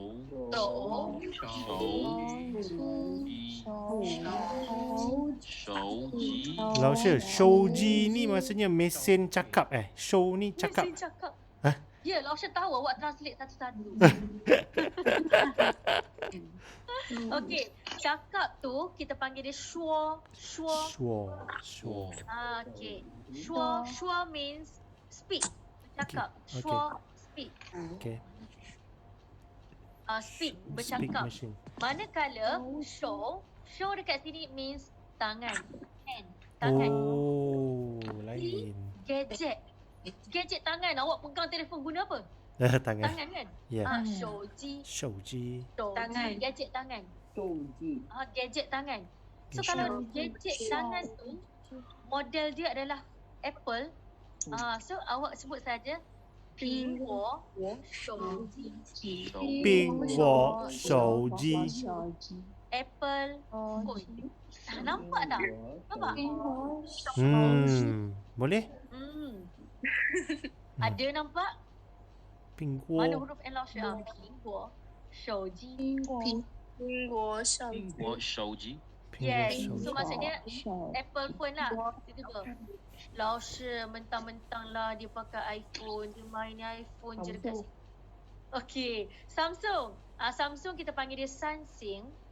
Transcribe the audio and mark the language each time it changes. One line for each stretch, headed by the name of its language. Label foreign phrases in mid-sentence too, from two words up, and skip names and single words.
Malay: Laushe, Shouji ni maksudnya mesin cakap Show ni cakap. Mesin cakap. Ya, Laushe tahu awak translate satu-satu. Okey, cakap tu kita panggil dia shuo. Okey.
English: Shuo means speak. Cakap. Shuo speak. Okay.
Malay: Speak bercakap. Manakala show dekat sini means tangan. Hand. Tangan. Lain. Gadget tangan. Awak pegang telefon guna apa? Tangan kan? Ya. Shouji. Tangan. Gadget tangan. Gadget tangan. So kalau gadget tangan tu model dia adalah Apple. So awak sebut saja
Chinese: 苹果手机
English: Apple phone.
Malay: Nampak tak? Nampak? Boleh? Ada nampak?
Chinese: 苹果
Malay: Mana huruf N Laushe?
Chinese: 苹果手机 Yes.
Malay: So maksudnya Apple phone lah. Tiba-tiba Laushe mentang-mentang lah dia pakai iPhone, dia main iPhone je dekat sini.
English: Okay, Samsung.
Malay: Samsung kita panggil dia Samsung.